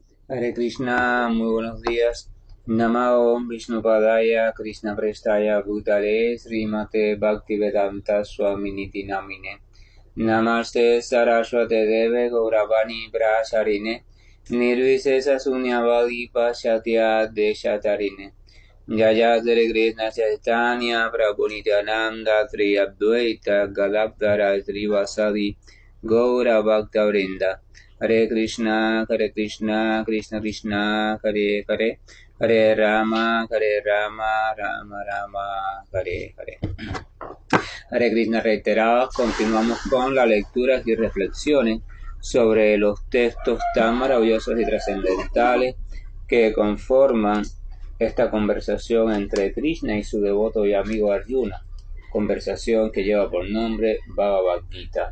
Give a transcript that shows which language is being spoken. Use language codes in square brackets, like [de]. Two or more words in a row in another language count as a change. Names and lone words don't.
[es] Hare Krishna, muy buenos días. [sa] नमो विष्णुपादाय कृष्ण प्रेष्ठाय भूतले श्रीमते भक्तिवेदान्त स्वामिनिति नामिने नमस्ते सारस्वते देवे गौरवाणी प्रचारिणे निर्विशेष शून्यवादि पाश्चात्य देशतारिणे जय हरे कृष्ण चैतन्य प्रभु नित्यानन्द त्रि अद्वैत गदाधर श्रीवासादि गौर भक्त वृन्द हरे कृष्ण, कृष्ण कृष्ण, हरे हरे, हरे राम, राम राम, हरे हरे. [es] Hare Krishna reiterados, continuamos con las lecturas y reflexiones sobre los textos tan maravillosos y trascendentales que conforman esta conversación entre Krishna y su devoto y amigo Arjuna, conversación que lleva por nombre Bhagavad Gita.